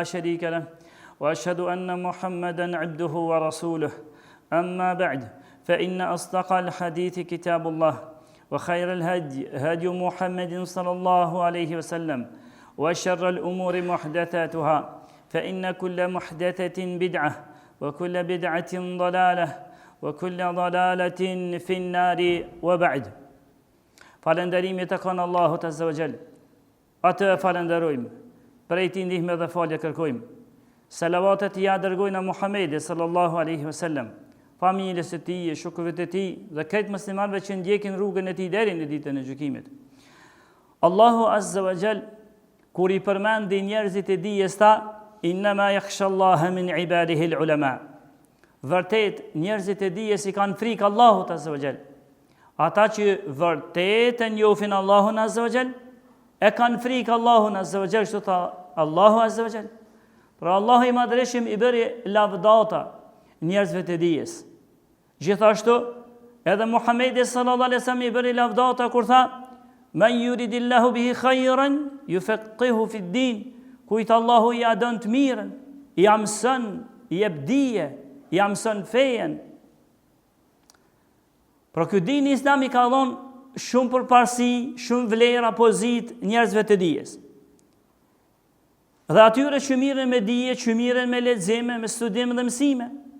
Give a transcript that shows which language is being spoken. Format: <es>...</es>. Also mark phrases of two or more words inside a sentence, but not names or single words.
<ar>شريك له وأشهد أن محمدا عبده ورسوله أما بعد فإن أصدق الحديث كتاب الله وخير الهدي هدي محمد صلى الله عليه وسلم وشر الأمور محدثاتها فإن كل محدثة بدعة وكل بدعة ضلالة وكل ضلالة في النار وبعد</ar> <sq>Falënderimi të kanë Allahut</sq> <ar>عز وجل.</ar> <sq>Atë falenderojmë, prej tij ndihmë dhe falje kërkojmë. Salavatet ja dërgojnë Muhamedit</sq> <ar>صلى الله عليه وسلم,</ar> <sq>familjes së tij, shokëve të tij dhe këtë muslimanëve që ndjekin rrugën e tij deri në ditën e gjykimit. Allahu</sq> <ar>عز وجل</ar> <sq>kur i përmendi njerëzit e dijes tha,</sq> <ar>إنما يخشى الله من عباده العلماء.</ar> <sq>Vërtet njerëzit e dijes i kanë frikë Allahut</sq> <ar>عز وجل.</ar> <sq>Ata që vërtet e njohin Allahun</sq> <ar>عز وجل,</ar> <sq>e kanë frikë Allahun</sq> <ar>عز وجل,</ar> <sq>kështu tha Allahu</sq> <ar>عز وجل.</ar> <sq>Pra Allahu i madhreshëm i bëri lavdata njerëzve të dijes. Gjithashtu edhe Muhamedi</sq> <ar>صلى الله عليه وسلم</ar> <sq>i bëri lavdata kur tha,</sq> <ar>من يرد الله به خيرا يفقهه في الدين.</ar> <sq>Kujt Allahu ja don të mirën, ja mëson, i jep dije, ja mëson fejen. Pra ky din islami ka dhënë shumë përparësi, shumë vlera, pozit njerëzve të dijes. Dhe atyre që mirën me dije, që mirën me lexime, me studim dhe mësime.</sq>